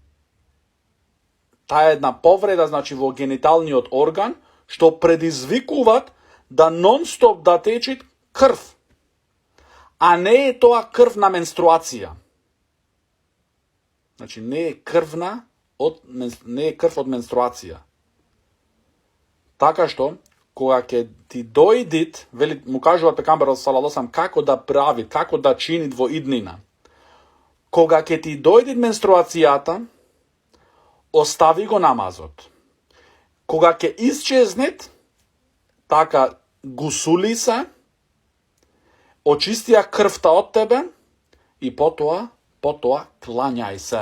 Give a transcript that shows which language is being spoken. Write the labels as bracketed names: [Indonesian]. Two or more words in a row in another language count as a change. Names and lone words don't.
[Macedonian] Значи, во гениталниот орган, што предизвикуваат да нон-стоп да течи крв. А не е тоа крв на менструација. Значи не е крв од менструација. Така што, кога ќе ти дојдит, му кажува пекамберот [Arabic] صلى الله عليه وسلم [Macedonian] како да прави, како да чини во иднина. Кога ќе ти дојдит менструацијата, остави го намазот. Кога ќе исчезнет, така гусули се, очистија крвта од тебе и потоа клањај се.